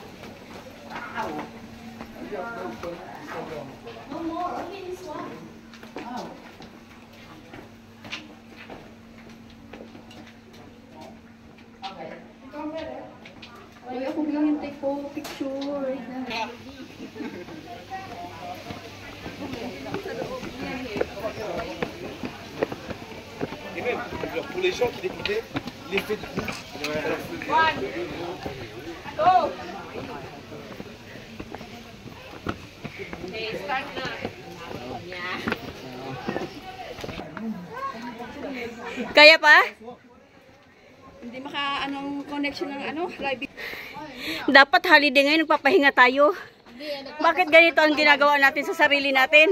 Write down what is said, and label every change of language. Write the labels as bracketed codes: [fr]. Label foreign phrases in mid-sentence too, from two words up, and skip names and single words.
[tl] Uy, ako lang hintay ko picture. [fr] Et même, pour les gens qui l'écoutaient, l'effet de bouche. [tl] Start na. Kaya pa? Hindi anong connection ng live. Dapat holiday ngayon, nagpapahinga tayo. Bakit ganito ang ginagawa natin sa sarili natin?